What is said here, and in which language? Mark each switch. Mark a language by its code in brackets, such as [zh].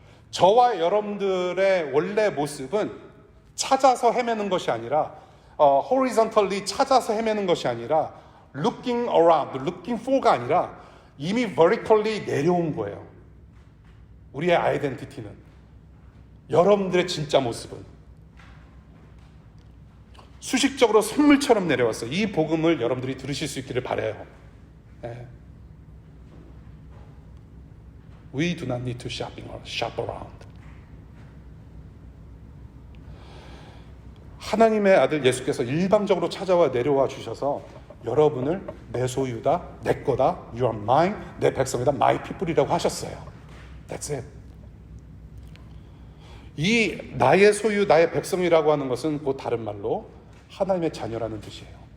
[ko] 저와 여러분들의 원래 모습은 찾아서 헤매는 것이 아니라 horizontally 찾아서 헤매는 것이 아니라 [en] looking around, looking for [ko] 가 아니라 이미 vertically 내려온 거예요. 우리의 아이덴티티는. 여러분들의 진짜 모습은 수식적으로 선물처럼 내려왔어요. 이 복음을 여러분들이 들으실 수 있기를 바라요. 네. [en] We do not need to shop around. [ko] 하나님의 아들 예수께서 일방적으로 찾아와 내려와 주셔서 여러분을 내 소유다, 내 거다, [en] you are mine, [ko] 내 백성이다, [en] my people [ko] 이라고 하셨어요. [en] That's it. [ko] 이 나의 소유, 나의 백성이라고 하는 것은 곧 다른 말로 하나님의 자녀라는 뜻이에요.